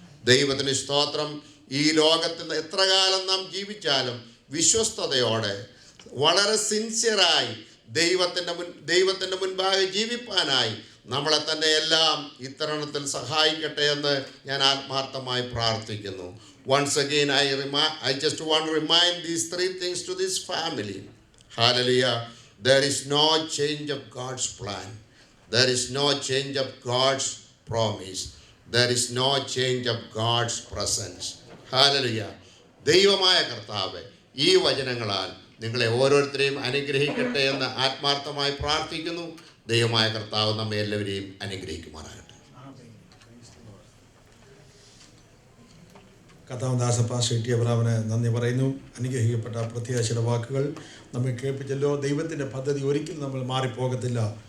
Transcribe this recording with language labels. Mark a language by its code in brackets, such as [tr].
[ml] ദൈവത്തിന് സ്തോത്രം. ഈ ലോകത്തിൽ എത്ര കാലം നാം ജീവിച്ചാലും വിശ്വസ്തയോടെ വളരെ സിൻസിയറായി ദൈവത്തിൻ്റെ മുൻപാകെ ജീവിപ്പാനായി നമ്മളെ തന്നെ എല്ലാം ഇത്തരണത്തിൽ സഹായിക്കട്ടെ എന്ന് ഞാൻ ആത്മാർത്ഥമായി പ്രാർത്ഥിക്കുന്നു. [en] Once again I just want to remind these 3 things to this family. Hallelujah. There is no change of God's plan. There is no change of God's promise. There is no change of God's presence. Hallelujah. [ml] ദൈവമായ കർത്താവ് ഈ വചനങ്ങളാൽ നിങ്ങളെ ഓരോരുത്തരെയും അനുഗ്രഹിക്കട്ടെ എന്ന് ആത്മാർത്ഥമായി പ്രാർത്ഥിക്കുന്നു. ദൈവമായ കർത്താവ് നമ്മെ എല്ലാവരെയും അനുഗ്രഹിക്കുമാറാകട്ടെ. കർത്താവദാസ ഷെട്ടി അബ്രാമിന് നന്ദി പറയുന്നു. അനുഗ്രഹിക്കപ്പെട്ട പ്രത്യാശയുടെ വാക്കുകൾ നമ്മെ കേൾപ്പിച്ചല്ലോ. ദൈവത്തിൻ്റെ പദ്ധതി ഒരിക്കലും നമ്മൾ മാറിപ്പോകത്തില്ല.